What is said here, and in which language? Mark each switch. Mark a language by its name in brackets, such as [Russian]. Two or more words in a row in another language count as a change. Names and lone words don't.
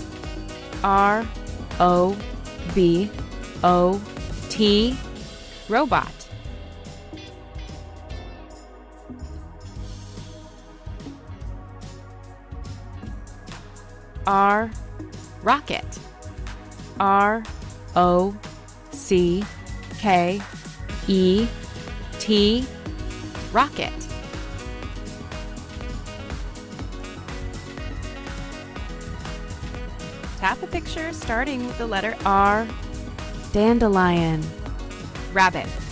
[English] R-O-B-O-T, robot. R, rocket. R-O-C-K-E-T, rocket. Tap a picture starting with the letter R. Dandelion. Rabbit.